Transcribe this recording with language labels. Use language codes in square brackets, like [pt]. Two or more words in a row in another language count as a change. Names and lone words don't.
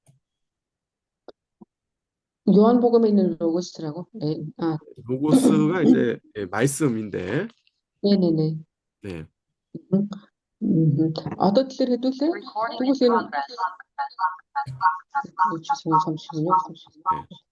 [ko] 요한복음에 있는 로고스라고. 네. 아, 로고스가 이제 말씀인데, 네네네. 네. [mn] Одоо тэлэр хэдүүлээ. Тэгвэл энэ 잠시만요. [ko] 네.